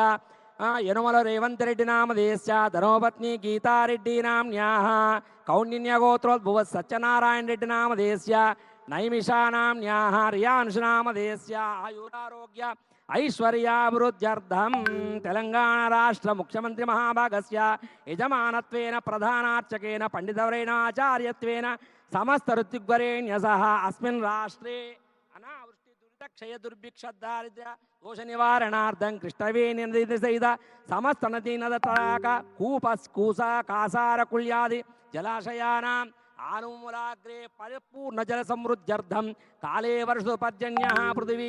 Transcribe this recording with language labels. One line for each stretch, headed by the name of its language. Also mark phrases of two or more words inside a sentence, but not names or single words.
Sanskrit: यनुमल रेवंतरेड्डी नामधेयस्य धर्मपत्नी गीतारेड्डी नाम्न्याः कौण्डिन्यगोत्रोद्भवः सत्यनारायण रेड्डी नामधेयस्य नैमिषा नाम्न्याः रियानुषनामधेयस्य आयुरारोग्य ऐश्वर्याभिवृद्ध्यर्थं तेलंगाणा राष्ट्र मुख्यमंत्री महाभागस्य यजमानत्वेन प्रधानार्चकेन पंडितवरेण आचार्यत्वेन समस्त ऋत्विग्वरेण्य सह अस्मिन् राष्ट्रे अनावृष्टि दुरित క్షయ దుర్భిక్ష దారిద్ర్య దోష నివారణార్థం కృష్ణవేణి నది సహిత సమస్త నదీ నద తడాక కూప కూస కాసార కుళ్యాది జలాశయానాం ఆనుమూలాగ్రే పరిపూర్ణ జల సమృద్ధ్యర్థం కాలే వర్షు పర్జన్య పృథివీ